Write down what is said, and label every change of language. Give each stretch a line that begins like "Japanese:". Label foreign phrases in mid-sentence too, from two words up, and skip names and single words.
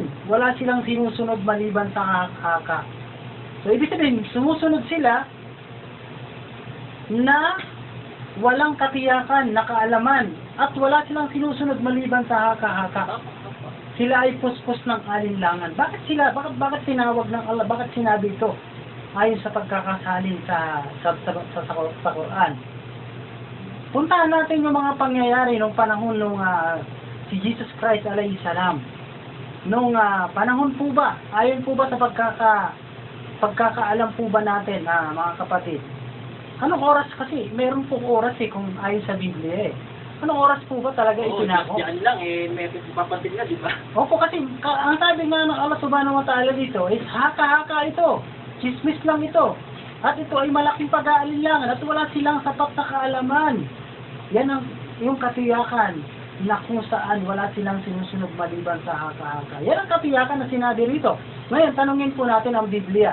Filipino: Wala silang sinusunod maliban sa haka. So ibig sabihin, sumusunod sila na walang katiyakan na kaalaman at wala silang sinusunod maliban sa haka-haka. Sila ay puspos ng alinlangan. Bakit tinawag ng Allah? Bakit sinabi ito? Ayon sa pagkakasalin sa Quran. Puntahan natin yung mga pangyayari nung panahon nung si Jesus Christ
Arabic: عليه السلام.
Filipino: Nung panahon po ba, ayon po ba sa pagkakaalam po ba natin, mga kapatid? Anong oras kasi? Meron po oras kung ayon sa Biblia Anong oras po ba talaga itinako? Diyan lang may papatil na, di ba? Opo, kasi ang sabi nga ng Allah
Arabic: سبحانه وتعالى
Filipino: dito is haka-haka ito. Chismis lang ito. At ito ay malaking pag-aalinlangan at wala silang sapat na kaalaman. Yan yung katiyakan na kung saan wala silang sinusunod maliban sa haka-haka. Yan ang katiyakan na sinabi rito. Ngayon, tanungin po natin ang Biblia.